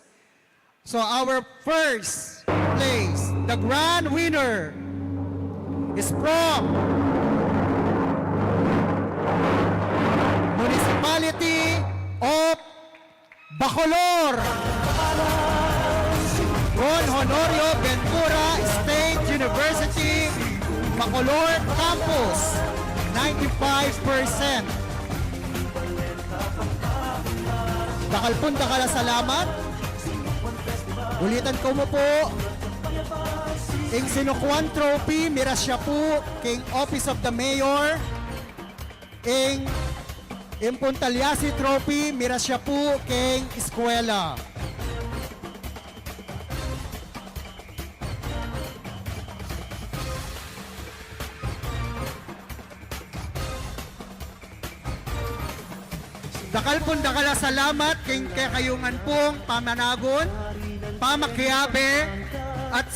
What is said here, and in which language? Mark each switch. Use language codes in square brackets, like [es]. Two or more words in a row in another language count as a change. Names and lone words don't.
[en] So our first place, the grand winner, is from Municipality of Bacolor, Don Honorio Ventura State University, Bacolor Campus, 95%. [pam] Dakal salamat. Ulitan ko mo po. Ing Sinukuan Trophy, mira siya po king Office of the Mayor. Ing Impuntalyasi Trophy, mira siya po king Eskwela. Dakal salamat king kayungan pong pamanagon, pamakiabe, at